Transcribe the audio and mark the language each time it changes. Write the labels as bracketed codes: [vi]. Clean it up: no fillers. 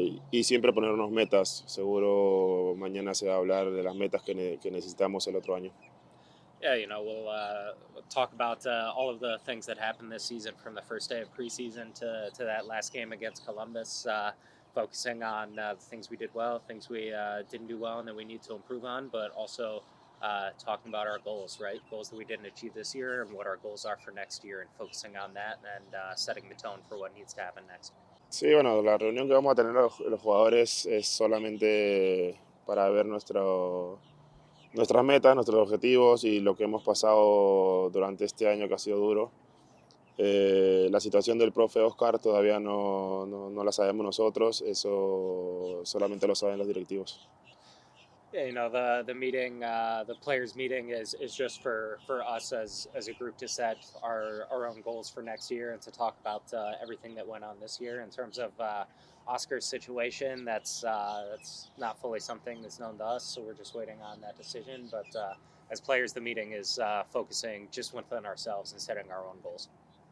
[es] Y siempre ponernos metas. Seguro mañana se va a hablar de las metas que necesitamos el otro año. [en] Yeah, we'll talk about all of the things that happened this season, from the first day of preseason to that last game against Columbus, focusing on the things we did well, things we didn't do well and that we need to improve on, but also talking about our goals, right? Goals that we didn't achieve this year and what our goals are for next year, and focusing on that and setting the tone for what needs to happen next. [es] Sí, bueno, la reunión que vamos a tener los jugadores es solamente para ver nuestras metas, nuestros objetivos y lo que hemos pasado durante este año que ha sido duro. La situación del profe Oscar todavía no la sabemos nosotros, eso solamente lo saben los directivos. [en] Yeah, the meeting, the players' meeting is just for us as a group to set our own goals for next year and to talk about everything that went on this year. In terms of Oscar's situation, that's not fully something that's known to us, so we're just waiting on that decision. But as players, the meeting is focusing just within ourselves and setting our own goals.